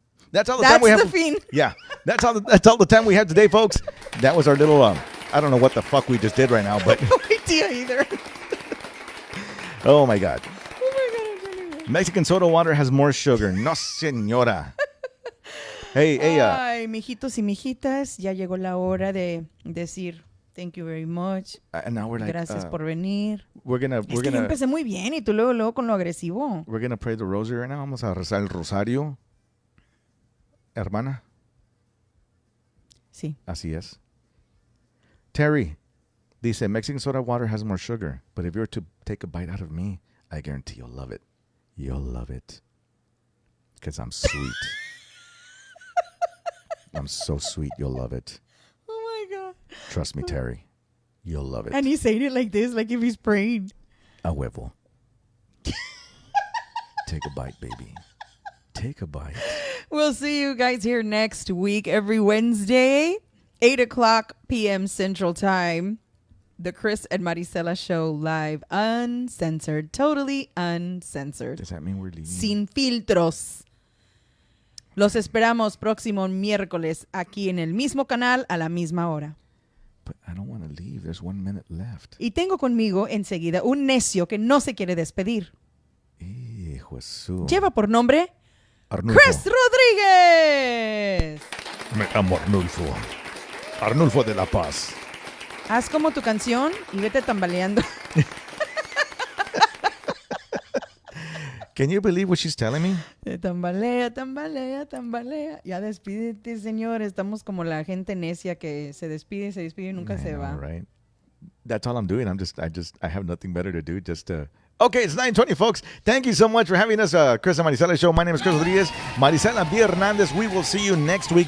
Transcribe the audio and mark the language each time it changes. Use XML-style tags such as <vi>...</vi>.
<en>That's all the time we have.</en> <es>Fin.</es> <en>Yeah, that's all the time we have today, folks. That was our little. I don't know what the fuck we just did right now, but No idea either. oh my god. Mexican soda water has more sugar.</en> <es>No, señora. Hey. Ay, mijitos y mijitas, ya llegó la hora de decir</es> <en>thank you very much. And now we're like,</en> <es>Gracias por venir.</es> <en>We're</en> <es>Es que yo empecé muy bien y tú luego con lo agresivo.</es> <en>We're gonna pray the rosary right now.</en> <es>Vamos a rezar el rosario, hermana. Sí. Así es. Terry dice,</es> <en>Mexican soda water has more sugar, but if you were to take a bite out of me, I guarantee you'll love it. You'll love it. Because I'm sweet. I'm so sweet, you'll love it. Oh my God. Trust me, Terry. You'll love it. And he's saying it like this, like if he's praying.</en> <es>A huevo.</es> <en>Take a bite, baby. Take a bite. We'll see you guys here next week, every Wednesday, 8 o'clock p.m. Central Time. The Chris and Marisela Show live, uncensored, totally uncensored. Does that mean we're leaving?</en> <es>Sin filtros. Los esperamos próximo miércoles aquí en el mismo canal a la misma hora.</es> <en>But I don't want to leave. There's 1 minute left.</en> <es>Y tengo conmigo enseguida un necio que no se quiere despedir. Hijo de su... Lleva por nombre Arnulfo. Chris Rodríguez. Me llamo Arnulfo. Arnulfo de la Paz. Haz como tu canción y vete tambaleando.</es> <en>Can you believe what she's telling me?</en> <es>Tambalea, tambalea, tambalea. Ya despídete, señor. Estamos como la gente necia que se despide y nunca se va.</es> <en>Right? That's all I'm doing. I have nothing better to do. Okay, it's 9:20, folks. Thank you so much for having us, Chris and Marisela Show. My name is Chris Rodriguez. Marisela B. Hernandez. We will see you next week.</en>